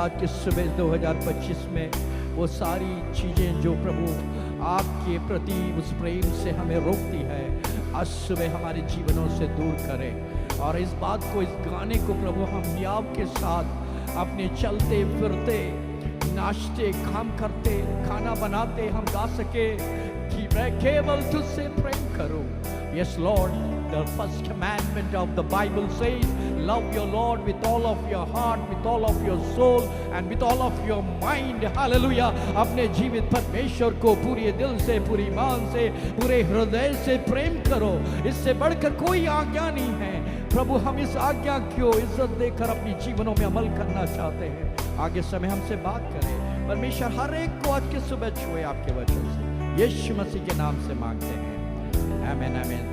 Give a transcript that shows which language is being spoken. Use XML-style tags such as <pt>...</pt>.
<hi>आज की सुबह 2025 में वो सारी चीज़ें जो प्रभु आपके प्रति उस प्रेम से हमें रोकती है, आज सुबह हमारे जीवनों से दूर करें। और इस बात को, इस गाने को प्रभु हम याब के साथ अपने चलते फिरते, नाचते, काम करते, खाना बनाते हम गा सके कि मैं केवल तुझसे प्रेम करूं।</hi> <en>Yes Lord, the first commandment of the Bible says, love your Lord with all of your heart, with all of your soul and with all of your mind. Hallelujah.</en> <hi>अपने जीवित परमेश्वर को पूरे दिल से, पूरी ईमान से, पूरे हृदय से प्रेम करो। इससे बढ़कर कोई आज्ञा नहीं है। प्रभु, हम इस आज्ञा को इज्जत देकर अपने जीवनों में अमल करना चाहते हैं। आगे समय हमसे बात करें। परमेश्वर हर एक को आज की सुबह छुए आपके वचन से, यीशु मसीह के नाम से मांगते हैं, आमीन आमीन।</hi>